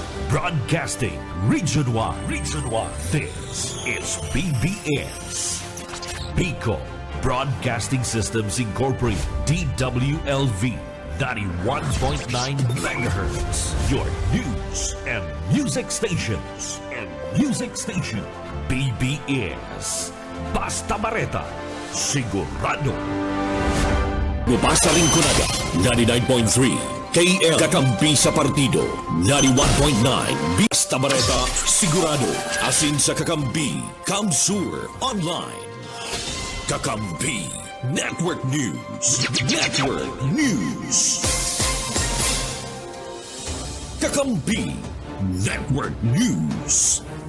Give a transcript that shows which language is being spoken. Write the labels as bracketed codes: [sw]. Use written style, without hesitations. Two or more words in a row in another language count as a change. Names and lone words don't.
[en] Broadcasting Region 1. Region 1. This is BBS. Pico Broadcasting Systems Incorporated. DWLV. 91.9 megahertz. Your news and music stations. [bik] BBS. Basta Bareta. Sigurado. Mubasa Rinconada. 99.3. KL Kakampi sa Partido 91.9 Basta Bareta Sigurado Asin sa Kakampi Kamsur Online Kakampi Network News Kakampi Network News.